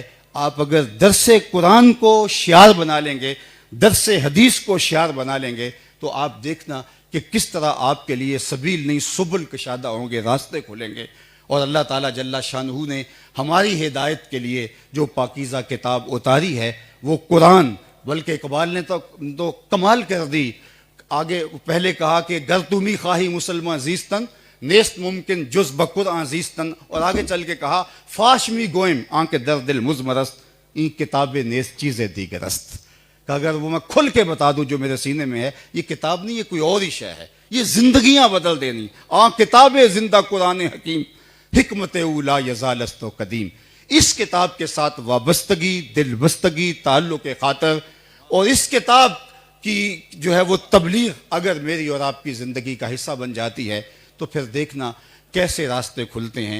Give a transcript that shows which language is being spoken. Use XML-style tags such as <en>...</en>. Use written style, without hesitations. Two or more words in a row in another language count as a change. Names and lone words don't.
<ur>آپ اگر درس قرآن کو شعار بنا لیں گے، درس حدیث کو شعار بنا لیں گے، تو آپ دیکھنا کہ کس طرح آپ کے لیے سبیل نہیں سبل کشادہ ہوں گے، راستے کھولیں گے۔ اور اللہ تعالیٰ جل شانہ نے ہماری ہدایت کے لیے جو پاکیزہ کتاب اتاری ہے وہ قرآن، بلکہ اقبال نے تو کمال کر دی. آگے پہلے کہا کہ</ur> <fa>گر تمی خواہی مسلمان زیستن نیست ممکن جز بقرآن زیستن،</fa> <ur>اور آگے چل کے کہا</ur> <fa>فاش می گوئم آنکھ در دل مزمرست این کتاب نیست چیزیں دیگرست،</fa> <ur>کہ اگر وہ میں کھل کے بتا دوں جو میرے سینے میں ہے، یہ کتاب نہیں، یہ کوئی اور ہی شے ہے، یہ زندگیاں بدل دینی.</ur> <fa>کتاب زندہ قرآن حکیم حکمت اولا یزالست و قدیم.</fa> <ur>اس کتاب کے ساتھ وابستگی، دل بستگی، تعلق خاطر، اور اس کتاب کی جو ہے وہ تبلیغ اگر میری اور آپ کی زندگی کا حصہ بن جاتی ہے تو پھر دیکھنا کیسے راستے کھلتے ہیں.</ur>